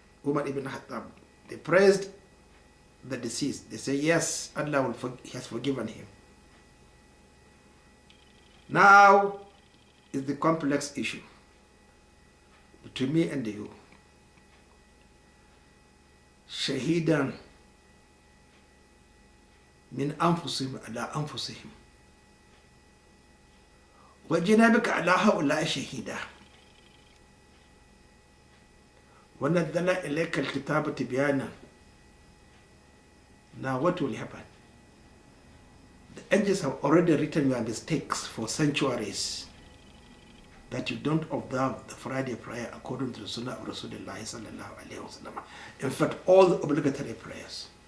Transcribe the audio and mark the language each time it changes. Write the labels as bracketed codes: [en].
[en] Ubayy ibn Ka'ab, they praised the deceased. They say, yes, Allah has forgiven him. Now is the complex issue between me and you. [ar] شهيدا من أنفسهم على أنفسهم وجنابك على هؤلاء شهيدا ونزلنا إليك الكتاب تبيانا. [en] Now what will happen? The angels have already written your mistakes for centuries, that you don't observe the Friday prayer according to the Sunnah of Rasulullah sallallahu alayhi wa sallam. In fact, all the obligatory prayers.